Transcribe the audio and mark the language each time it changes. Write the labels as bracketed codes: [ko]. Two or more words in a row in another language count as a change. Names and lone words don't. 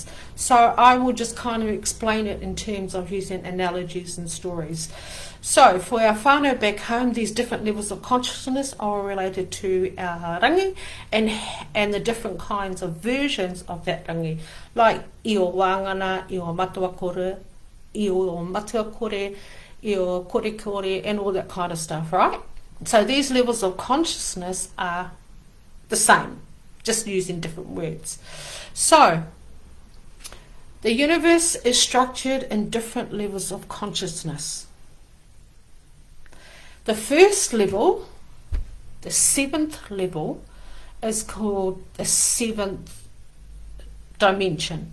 [en] So I will just kind of explain it in terms of using analogies and stories. So for our whānau back home, these different levels of consciousness are repelated to our rangi and the different kinds of versions of that rangi, like [mi] I o wāngana, I o matua kore, I o matua kore, I o kore kore, [en] and all that kind of stuff, right? So these levels of consciousness are the same, just using different words. So the universe is structured in different levels of consciousness. The first level The seventh level is called the seventh dimension.